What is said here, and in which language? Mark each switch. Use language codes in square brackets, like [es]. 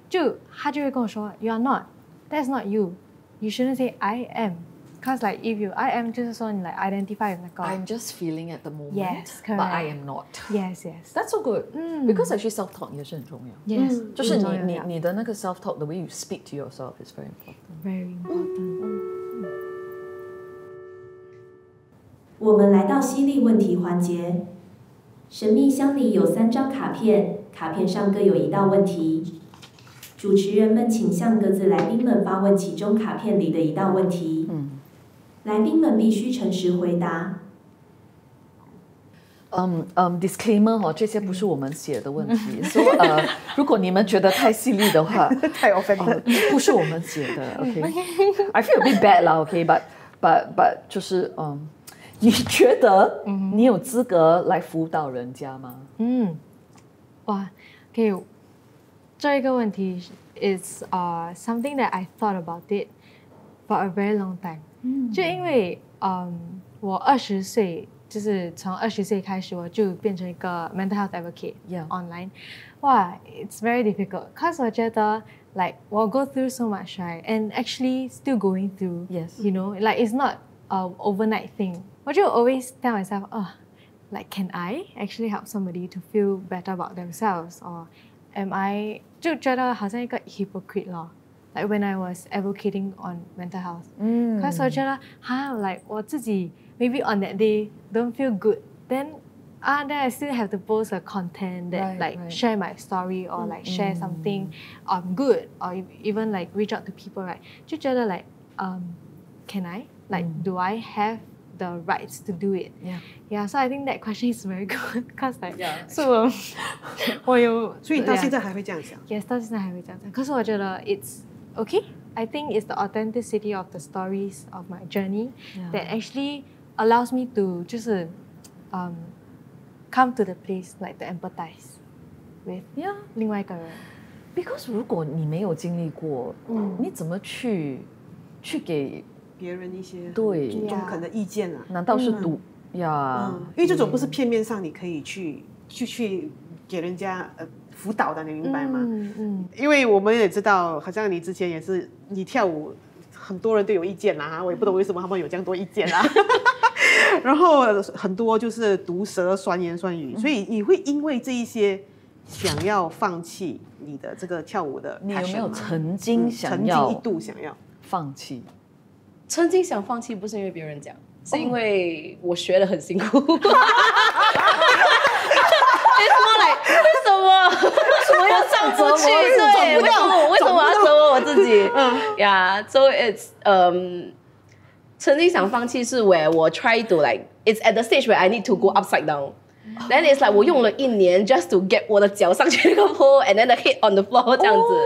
[en] 就她就会跟我说 you are not, that's not you. You shouldn't say I am, because like if you I am 就是说你 like identify with 那个 I'm just feeling at the moment. Yes, correct. But I am not. Yes. That's so good. [zh] Because actually self talk 也是很重要。 [en] Yes. 就是你的那个 self talk, the way you speak to yourself is very important. Very important. [zh] 我们来到犀利问题环节。神秘箱里有3张卡片，卡片上各有1道问题。主持人们请向各自来宾们发问其中卡片里的1道问题。来宾们必须诚实回答。 disclaimer 这些不是我们写的问题，所以如果你们觉得太犀利的话，太 offended，不是我们写的 ，OK。 I feel a bit bad 啦 ，OK，but 就是你觉得你有资格来辅导人家吗？ [en] 哇 ，OK，这一个问题 is something that I thought about it for a very long time。 [zh] 就因为我20岁。就是从20岁开始，我就变成一个 mental health advocate online。 [en] 哇 ，it's very difficult. Cause 我觉得 like 我 go through so much, right? And actually still going through. Yes. You know, like it's not a overnight thing. 我就 always tell myself, like can I actually help somebody to feel better about themselves, or am I 就觉得好像一个 hypocrite 咯。 Like when I was advocating on mental health. [zh] Cause 我觉得like 我自己。 [en] Maybe on that day don't feel good, then I still have to post a content that share my story or like share something good, or even like reach out to people, right? 就觉得 like can I like do I have the rights to do it? Yeah. So I think that question is very good because like so 我有， [zh] 所以到现在还会这样想。 Yes， 到现在还会这样想。可是我觉得 it's okay. [en] I think it's the authenticity of the stories of my journey that actually allows me to 就是 come to the place like to empathize with 另外一个人。 [zh] Because 如果你没有经历过，你怎么去给别人一些对中肯的意见啊？难道是因为这种不是片面上你可以去给人家辅导的，你明白吗？因为我们也知道，好像你之前也是你跳舞，很多人都有意见啦，我也不懂为什么他们有这样多意见啦。然后很多就是毒舌、酸言酸语，所以你会因为这一些想要放弃你的这个跳舞的 passion 吗？你有没有曾经一度想要放弃？曾经想放弃不是因为别人讲，是因为我学得很辛苦。 It's more like 为什么要上不去？ [en] 对，为什么要折磨我自己？ Yeah, so it's 曾经想放弃是 where 我 try to like it's at the stage where I need to go upside down. Then it's like 我用了1年 just to get 我的脚上去那个 pole and then the head on the floor 这样子。